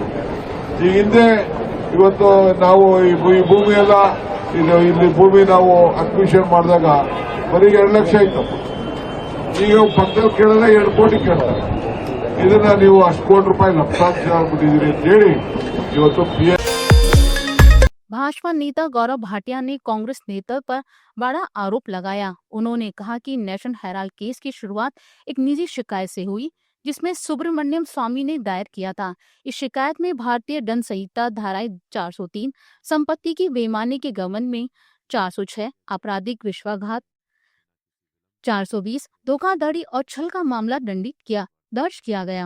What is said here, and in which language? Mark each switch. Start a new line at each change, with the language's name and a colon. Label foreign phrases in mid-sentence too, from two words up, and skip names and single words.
Kannada: ಈ ಹಿಂದೆ ಇವತ್ತು ನಾವು ಈ ಭೂಮಿ ಎಲ್ಲ ಇಲ್ಲಿ ಭೂಮಿ ನಾವು ಅಕ್ವಿಷನ್ ಮಾಡಿದಾಗ ಬರೀ 2 ಲಕ್ಷ ಇತ್ತು. ಈಗ ಪಕ್ಕದಲ್ಲಿ ಕೇಳಿದ್ರೆ 2 ಕೋಟಿ ಕೇಳ್ತಾರೆ. ಇದನ್ನ ನೀವು ಅಷ್ಟು ಕೋಟಿ ರೂಪಾಯಿ ಲಕ್ಷಾಂಶ ಆಗ್ಬಿಟ್ಟಿದ್ದೀರಿ ಅಂತ ಹೇಳಿ ಇವತ್ತು
Hindi: भाजपा नेता गौरव भाटिया ने कांग्रेस नेता पर बड़ा आरोप लगाया। उन्होंने कहा कि नेशनल हेराल्ड केस की शुरुआत एक निजी शिकायत से हुई जिसमें सुब्रमण्यम स्वामी ने दायर किया था। इस शिकायत में भारतीय दंड संहिता धाराएं 403 संपत्ति की बेईमानी के गबन में 406 आपराधिक विश्वासघात 420 धोखाधड़ी और छल का मामला दर्ज किया गया।